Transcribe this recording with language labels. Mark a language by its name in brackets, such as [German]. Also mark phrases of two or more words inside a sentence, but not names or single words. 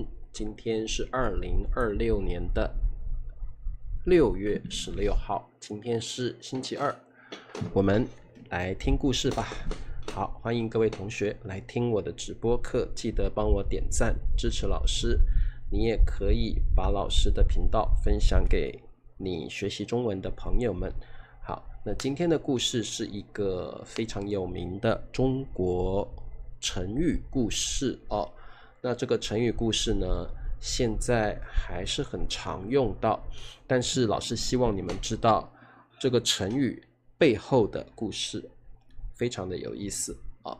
[Chinese] 今天是2026年的6月16號，今天是星期二，我們來聽故事吧。好，歡迎各位同學來聽我的直播課，記得幫我點讚支持老師。你也可以把老師的頻道分享給你學習中文的朋友們。好，那今天的故事是一個非常有名的中國成語故事哦。那這個成語故事呢，現在還是很常用到，但是老師希望你們知道這個成語背後的故事，非常的有意思哦。